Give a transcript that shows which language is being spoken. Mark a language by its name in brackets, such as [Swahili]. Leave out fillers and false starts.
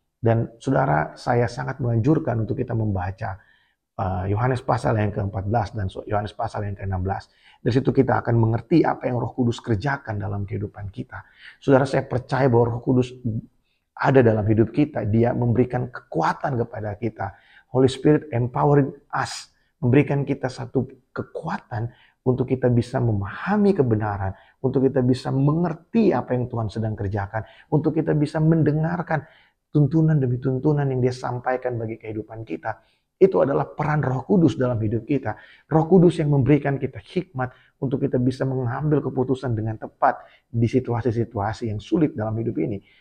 [Indonesian] Dan saudara, saya sangat menganjurkan untuk kita membaca Yohanes pasal yang ke-14 dan Yohanes pasal yang ke-16. Dari situ kita akan mengerti apa yang Roh Kudus kerjakan dalam kehidupan kita. Saudara, saya percaya bahwa Roh Kudus ada dalam hidup kita. Dia memberikan kekuatan kepada kita. [English] Holy Spirit empowering us. [Indonesian] Memberikan kita satu kekuatan untuk kita bisa memahami kebenaran. Untuk kita bisa mengerti apa yang Tuhan sedang kerjakan. Untuk kita bisa mendengarkan tuntunan demi tuntunan yang Dia sampaikan bagi kehidupan kita. Itu adalah peran Roh Kudus dalam hidup kita. Roh Kudus yang memberikan kita hikmat untuk kita bisa mengambil keputusan dengan tepat di situasi-situasi yang sulit dalam hidup ini.